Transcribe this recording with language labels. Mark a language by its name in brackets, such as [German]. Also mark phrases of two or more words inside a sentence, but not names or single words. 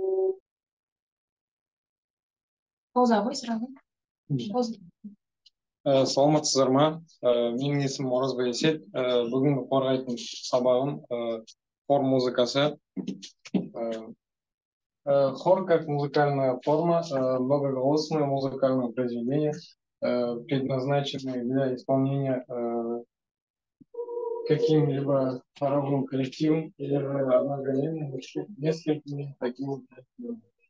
[Kazakh] Қозағой сұрағын. Саламатсыздар ма? Менің есімім Оразбай Есет. Бүгінгі қорғайтын сабағым хор музыкасы. [Russian] Хор как музыкальная форма, многоголосное музыкальное произведение, предназначенное для исполнения каким-либо хоровым коллективом или одновременно несколькими такими коллективами.